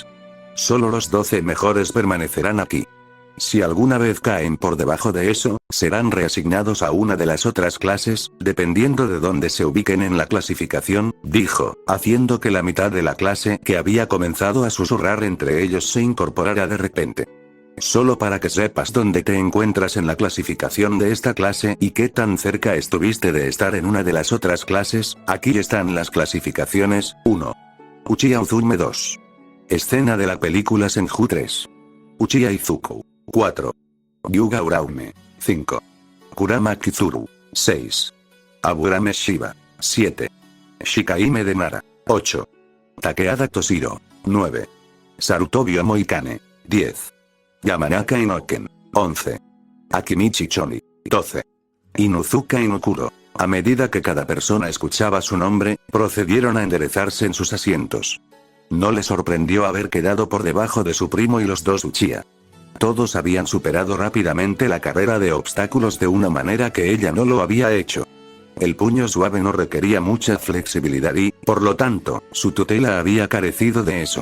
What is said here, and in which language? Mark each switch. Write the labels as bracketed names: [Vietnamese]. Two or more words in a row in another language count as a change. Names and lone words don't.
[Spanish] Solo los 12 mejores permanecerán aquí. Si alguna vez caen por debajo de eso, serán reasignados a una de las otras clases, dependiendo de dónde se ubiquen en la clasificación, dijo, haciendo que la mitad de la clase que había comenzado a susurrar entre ellos se incorporara de repente. Solo para que sepas dónde te encuentras en la clasificación de esta clase y qué tan cerca estuviste de estar en una de las otras clases, aquí están las clasificaciones. 1. Uchiha Uzume 2. Escena de la película Senju 3. Uchiha Izuku. 4. Yuga Uraume. 5. Kurama Kizuru. 6. Aburame Shiba. 7. Shikaime de Nara. 8. Takeada Toshiro. 9. Sarutobio Moikane. 10. Yamanaka Inoken. 11. Akimichi Choni. 12. Inuzuka Inokuro. A medida que cada persona escuchaba su nombre, procedieron a enderezarse en sus asientos. No le sorprendió haber quedado por debajo de su primo y los dos Uchiha. Todos habían superado rápidamente la carrera de obstáculos de una manera que ella no lo había hecho. El puño suave no requería mucha flexibilidad y, por lo tanto, su tutela había carecido de eso.